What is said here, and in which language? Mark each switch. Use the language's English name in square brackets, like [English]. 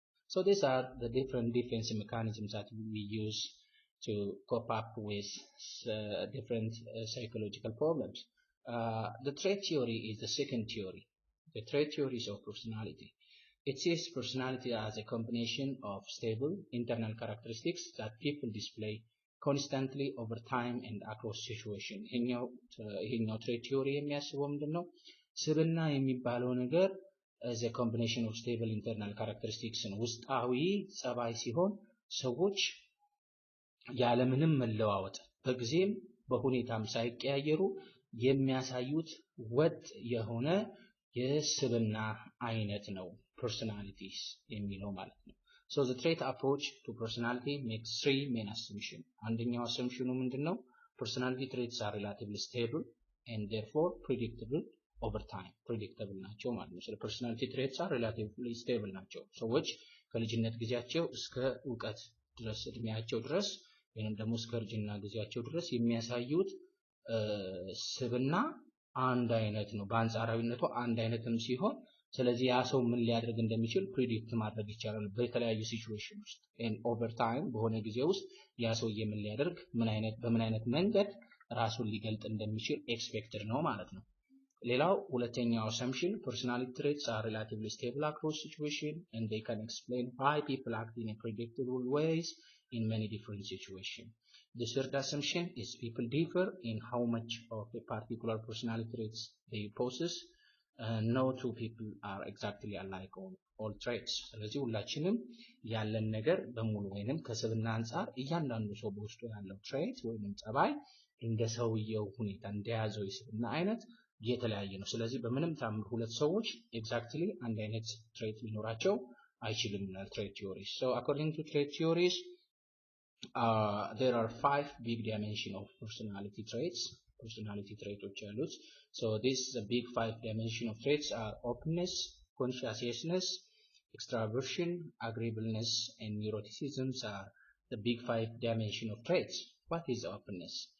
[English] So these are the different defense mechanisms that we use to cope up with different psychological problems. The trait theory is the second theory. The trait theories of personality. It sees personality as a combination of stable internal characteristics that people display constantly over time and across situation. [Amharic] ይሄኛው trait theory የሚያስበው ምንድነው? ስብዕና የሚባለው ነገር [English] as a combination of stable internal characteristics [Amharic] ነው። ውስጣዊ ጸባይ ሲሆን ሰዎች ያለምንም መለዋወጥ በጊዜም በሁኔታም ሳይቀያየሩ የሚያሳዩት ወጥ የሆነ የስብዕና አይነት ነው personalities የሚለው ማለት ነው። [English] So the trait approach to personality makes three main assumptions. [Amharic] አንደኛው assumption ምንድነው? [English] Personality traits are relatively stable and therefore predictable over time. [Amharic] predictable ናቸው ማለት ነው። [English] So personality traits are relatively stable [Amharic] ናቸው። ሰዎች ከልጅነት ጊዜያቸው እስከ ዕውቀት ድረስ እድሜያቸው ድረስ ወይንም ደግሞ እስከ እርጅና ጊዜያቸው ድረስ የሚያሳዩት ስብዕና አንድ አይነት ነው። በአንጻራዊነቱ አንድ አይነትም ሲሆን ስለዚህ ያ ሰው ምን ሊያደርግ እንደሚችል ፕሪዲክት ማድረግ ይቻላል በተለያዩ ሲቹዌሽን ውስጥ [English] and over time [Amharic] በሆነ ጊዜ ውስጥ ያ ሰውዬ ምን ሊያደርግ በምን አይነት መንገድ ራሱን ሊገልጥ እንደሚችል ኤክስፔክትድ ነው ማለት ነው። ሌላው ሁለተኛው assumption [English] personality traits are relatively stable across situation and they can explain why people act in a predictable ways in many different situations. The third assumption is people differ in how much of a particular personality traits they possess. No two people are exactly alike on all traits. [Amharic] ስለዚህ ሁላችንም ያለን ነገር በሙሉ ወይንም ከስብዕና አንፃር እያንዳንዱ ሰው በውስጡ ያለው ትሬት ወይንም ጸባይ እንደ ሰውየው ሁኔታ እንደያዘው የስብዕና አይነት የተለያየ ነው። ስለዚህ በምንም ታምር ሁለት ሰዎች ኤግዛክትሊ አንድ አይነት ትሬት ሊኖራቸው አይችልም ይላል trait theories. [English] So according to trait theories there are 5 big dimensions of personality traits. Personality traits [Amharic] ያሉት [English] so these big 5 dimensions of traits are openness, conscientiousness, extraversion, agreeableness and neuroticism are the big 5 dimensions of traits. What is openness?